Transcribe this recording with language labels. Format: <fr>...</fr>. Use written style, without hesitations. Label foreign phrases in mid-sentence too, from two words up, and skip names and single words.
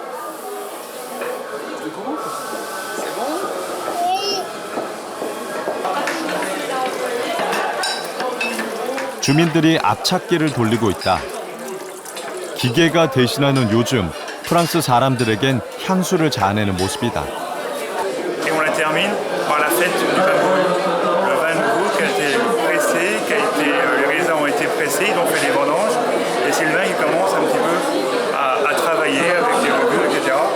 <ko>주민들이 앞찾기를 돌리고 있다. 기계가 대신하는 요즘 프랑스 사람들에겐 향수를 자아내는 모습이다.</ko> <fr>Et on la termine par la fête du vin nouveau. Le vin nouveau qui a été pressé, les raisins ont été pressés, ils ont fait des vendanges, et c'est le vin qui commence un petit peu à travailler avec les levures, etc.</fr>